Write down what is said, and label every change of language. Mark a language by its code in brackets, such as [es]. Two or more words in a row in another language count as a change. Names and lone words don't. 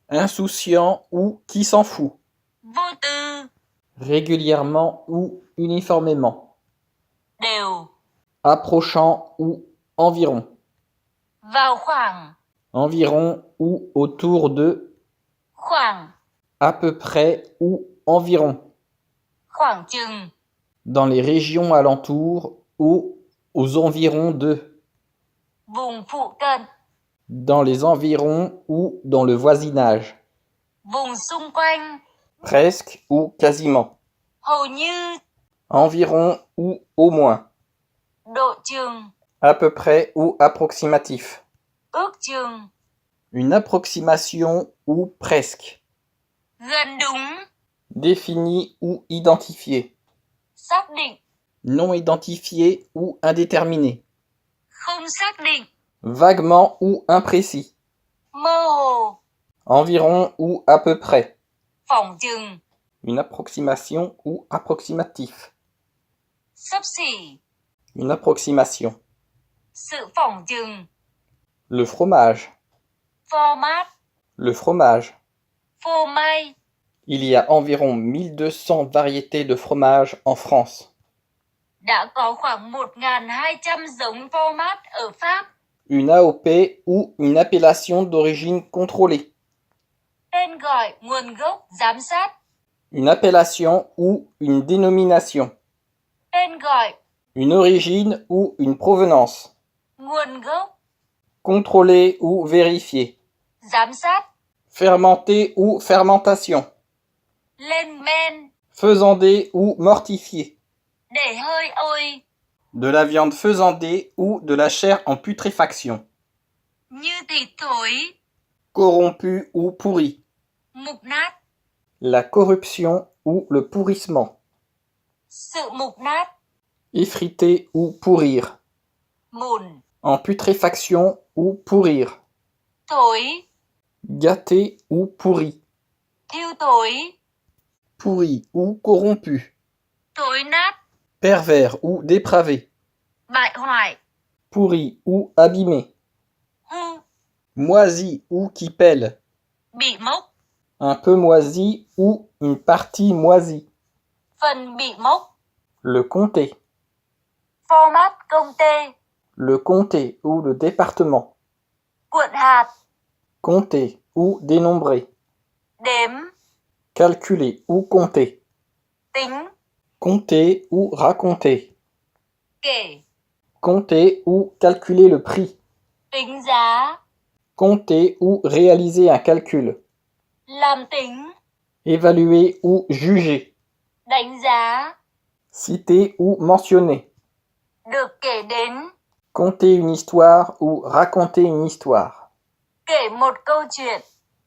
[fr] insouciant ou qui s'en fout, [vi] vô tư, [fr] régulièrement ou uniformément, [vi] đều, [fr] approchant ou environ, [vi] vào khoảng, [fr] environ ou autour de, [vi] khoảng, [fr] à peu près ou environ, [vi] khoảng chừng, [fr] dans les régions alentours ou aux environs de, [vi] vùng phụ cận, [fr] dans les environs ou dans le voisinage, [vi] vùng xung quanh, [fr] presque ou quasiment, [vi] hầu như, [fr] environ ou au moins, [vi] độ chừng, [fr] à peu près ou approximatif, [vi] ước chừng, [fr] une approximation ou presque, [vi] gần đúng, [fr] défini ou identifié, [vi] xác định, [fr] non identifié ou indéterminé, [vi] không xác định, [fr] vaguement ou imprécis, [vi] mơ hồ, [fr] environ ou à peu près, [vi] phỏng chừng, [fr] une approximation ou approximatif, [vi] xấp xỉ, [fr] une approximation, [vi] sự phỏng chừng, [fr] le fromage, [vi] format, [fr] le fromage. [vi] phô mai, [fr] Il y a environ 1200 variétés de fromage en France. [vi] đã có khoảng 1.200 giống format ở Pháp. [fr] Une AOP ou une appellation d'origine contrôlée. [vi] Tên gọi, nguồn gốc, giám sát. [fr] Une appellation ou une dénomination. [vi] Tên gọi, [fr] Une origine ou une provenance. [vi] nguồn gốc, [fr] Contrôler ou vérifier. [vi] giám sát. [fr] Fermenter ou fermentation. [vi] Lên men, [fr] Faisander ou mortifier. [vi] để hơi ôi, [fr] De la viande faisandée ou de la chair en putréfaction. [vi] như thịt thối, [fr] Corrompu ou pourri. [vi] mục nát, [fr] La corruption ou le pourrissement. [vi] sự mục nát, [fr] Effriter ou pourrir. [vi] mùn, [fr] En putréfaction ou pourrir. [vi] thối, [fr] Gâté ou pourri. [vi] thiêu thối, [fr] Pourri ou corrompu. [vi] thối nát, [fr] Pervers ou dépravé. [vi] bại hoại, [fr] Pourri ou abîmé. [vi] hư, [fr] Moisi ou qui pèle. [vi] bị mốc, [fr] Un peu moisi ou une partie moisie. [vi] phần bị mốc. [fr] Le comté. [vi] Format công tê, [fr] Le comté ou le département. [vi] cuộn hạt, [fr] Compter ou dénombrer. [vi] đếm, [fr] Calculer ou compter. [vi] tính, [fr] Compter ou raconter. [vi] kể, [fr] Compter ou calculer le prix. [vi] tính giá, [fr] Compter ou réaliser un calcul. [vi] làm tính, [fr] Évaluer ou juger. [vi] đánh giá, [fr] Citer ou mentionner. [vi] được kể đến, [fr] Conter une histoire ou raconter une histoire. [vi] kể một câu chuyện.